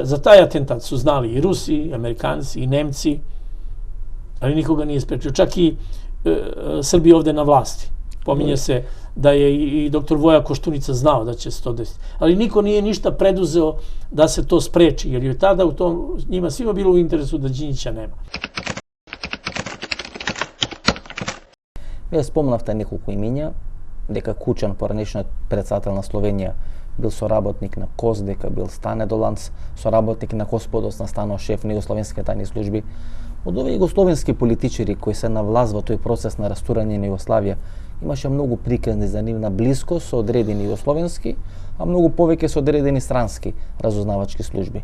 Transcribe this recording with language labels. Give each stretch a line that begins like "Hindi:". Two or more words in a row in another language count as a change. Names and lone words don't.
Serbian: Za taj atentat su znali i Rusi, i Amerikanci, i Nemci, ali nikoga nije sprečio. Čak i Srbi ovde na vlasti. Pominje se da je i doktor Voja Koštunica znao da će se to desiti. Ali niko nije ništa preduzeo da se to spreči, jer je tada njima svima bilo u interesu da Đinđića nema.
Macedonian: Вие спомнавте неколку имиња, дека Кучан, поранешниот председател на Словенија, бил соработник на КОС, дека бил Стане Доланц, соработник на Господос, настанал шеф на југословенските тајни служби. Од овие југословенски политичари кои се на власт во тој процес на растурање на Југославија, имаше многу приказни за нивна близкост со одредени југословенски, а многу повеќе со одредени странски разузнавачки служби.